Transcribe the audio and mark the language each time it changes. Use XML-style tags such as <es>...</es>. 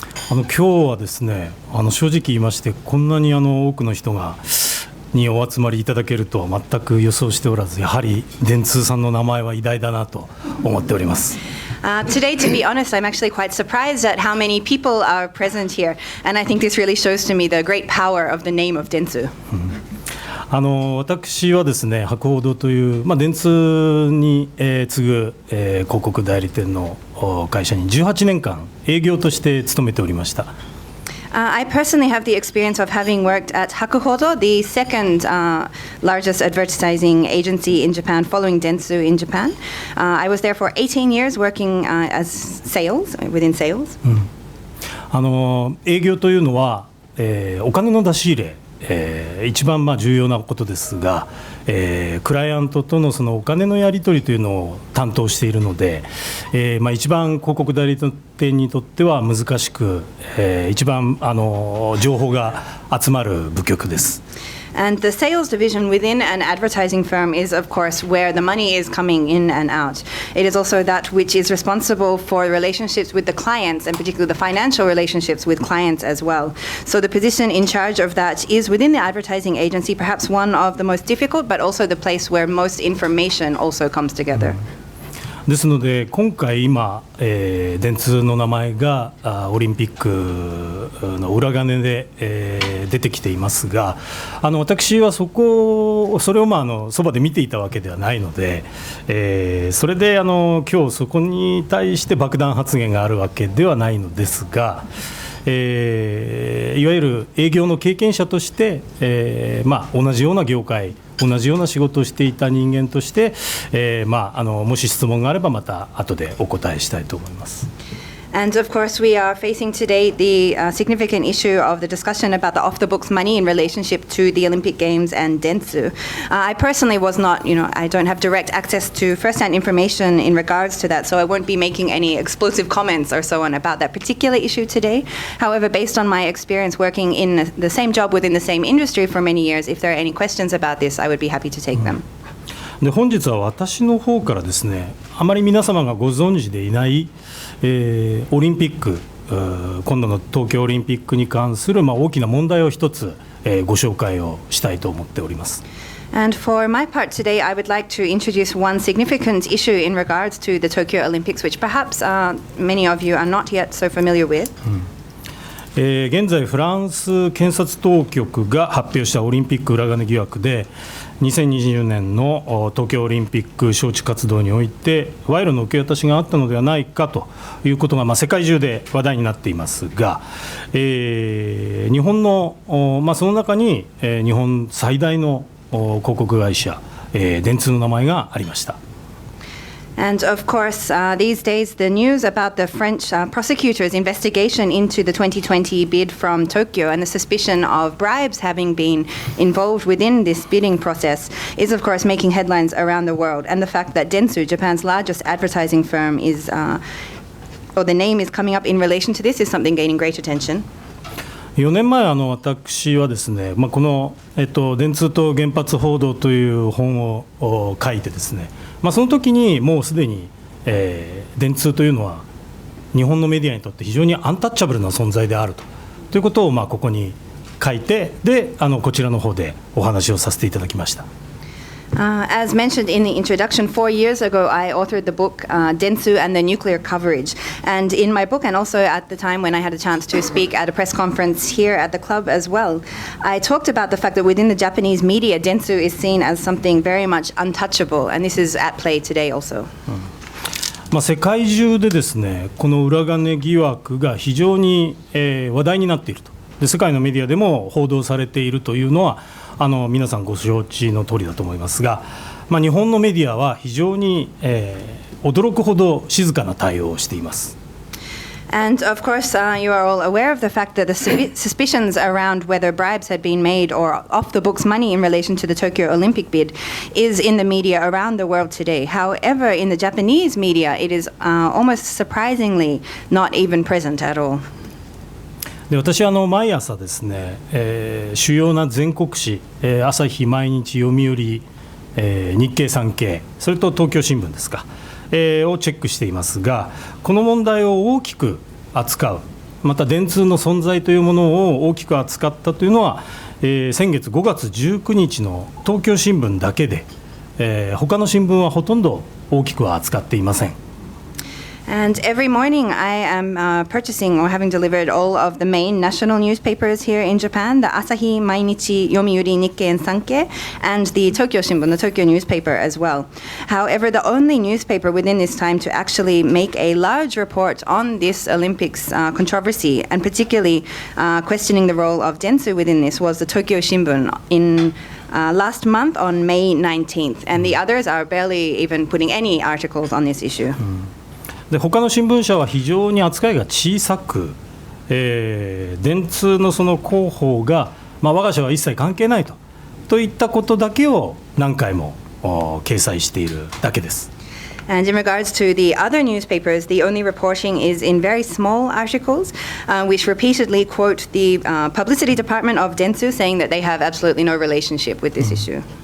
<ja>今日はですね、正直言いましてこんなに多くの人にお集まりいただけるとは全く予想しておらず、やはり電通さんの名前は偉大だなと思っております。</ja> <en>Today, to be honest, I'm actually quite surprised at how many people are present here, and I think this really shows to me the great power of the name of Dentsu.</en> <ja>私はですね、博報堂という、電通に、次ぐ、広告代理店の会社に18年間営業として勤めておりました。</ja> <en>I personally have the experience of having worked at Ryu Hodo, the second largest advertising agency in Japan, following Dentsu in Japan. I was there for 18 years working as sales, within sales.</en> <ja>営業というのは、お金の出し入れ、一番重要なことですが、クライアントとのそのお金のやり取りというのを担当しているので、一番広告代理店にとっては難しく、一番情報が集まる部局です。</ja> <en>And the sales division within an advertising firm is, of course, where the money is coming in and out. It is also that which is responsible for relationships with the clients, and particularly the financial relationships with clients as well. So the position in charge of that is within the advertising agency, perhaps one of the most difficult, but also the place where most information also comes together.</en> <ja>ですので今回今、電通の名前がオリンピックの裏金で、出てきていますが、私はそれをそばで見ていたわけではないので、それで今日そこに対して爆弾発言があるわけではないのですが、いわゆる営業の経験者として、同じような業界、同じような仕事をしていた人間として、もし質問があればまた後でお答えしたいと思います。</ja> <en>And of course, we are facing today the significant issue of the discussion about the off-the-books money in relationship to the Olympic Games and Dentsu. I personally was not, I don't have direct access to first-hand information in regards to that, so I won't be making any explosive comments or so on about that particular issue today. However, based on my experience working in the same job within the same industry for many years, if there are any questions about this, I would be happy to take them.</en> <ja>で本日は私の方からですね、あまり皆様がご存知でいない、オリンピック、今度の東京オリンピックに関する、大きな問題を一つ、ご紹介をしたいと思っております。</ja> <en>And for my part today, I would like to introduce one significant issue in regards to the Tokyo Olympics, which perhaps many of you are not yet so familiar with.</en> <ja>現在フランス検察当局が発表したオリンピック裏金疑惑で、2020年の東京オリンピック招致活動において賄賂の受け渡しがあったのではないかということが、世界中で話題になっていますが、日本の、その中に、日本最大の広告会社、電通の名前がありました。</ja> <en>And of course, these days, the news about the French prosecutors' investigation into the 2020 bid from Tokyo and the suspicion of bribes having been involved within this bidding process is, of course, making headlines around the world. And the fact that Dentsu, Japan's largest advertising firm, or the name is coming up in relation to this is something gaining great attention.</en> <ja>4年前私はですね、この、電通と原発報道という本を書いてですね、その時にもうすでに、電通というのは日本のメディアにとって非常にアンタッチャブルな存在であるということを、ここに書いて、でこちらの方でお話をさせていただきました。</ja> <en>As mentioned in the introduction, 4 years ago I authored the book Dentsu and the Nuclear Coverage. And in my book, and also at the time when I had a chance to speak at a press conference here at the club as well, I talked about the fact that within the Japanese media, Dentsu is seen as something very much untouchable. And this is at play today also.</en> <ja>世界中でですね、この裏金疑惑が非常に、話題になっていると。で世界のメディアでも報道されているというのは皆さんご承知の通りだと思いますが、日本のメディアは非常に、驚くほど静かな対応をしています。</ja> <en>And of course, you are all aware of the fact that the suspicions around whether bribes had been made or off-the-books money in relation to the Tokyo Olympic bid is in the media around the world today. However, in the Japanese media, it is almost surprisingly not even present at all.</en> <ja>で私は毎朝ですね、主要な全国紙、朝日、毎日、読売、日経、産経、それと東京新聞ですか、をチェックしていますが、この問題を大きく扱う、また電通の存在というものを大きく扱ったというのは、先月5月19日の東京新聞だけで、他の新聞はほとんど大きくは扱っていません。</ja> <en>And every morning I am purchasing or having delivered all of the main national newspapers here in Japan, the Asahi, Mainichi, Yomiuri, Nikkei, and Sankei, and the Tokyo Shimbun, the Tokyo newspaper as well. However, the only newspaper within this time to actually make a large report on this Olympics controversy, and particularly questioning the role of Dentsu within this, was the Tokyo Shimbun in last month on May 19th. And the others are barely even putting any articles on this issue.</en> <ja>で他の新聞社は非常に扱いが小さく、電通のその広報が、我が社は一切関係ないといったことだけを何回も掲載しているだけです。</ja> <en>And in regards to the other newspapers, the only reporting is in very small articles, which repeatedly quote the publicity department of Dentsu, saying that they have absolutely no relationship with this issue.</en>